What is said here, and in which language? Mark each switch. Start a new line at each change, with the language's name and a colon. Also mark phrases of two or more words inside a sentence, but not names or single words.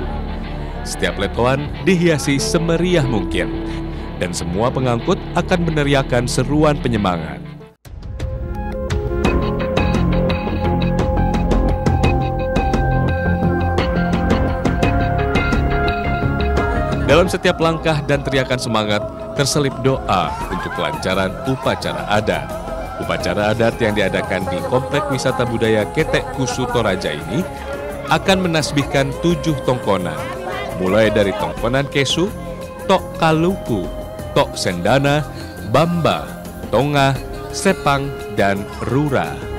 Indonesian: Setiap letoan dihiasi semeriah mungkin, dan semua pengangkut akan meneriakan seruan penyemangat. Dalam setiap langkah dan teriakan semangat, terselip doa untuk kelancaran upacara adat. Upacara adat yang diadakan di Komplek Wisata Budaya Ketek Kusu Toraja ini akan menasbihkan 7 tongkonan, mulai dari tongkonan Kesu, Tok Kaluku, Tok Sendana, Bamba, Tonga, Sepang, dan Rura.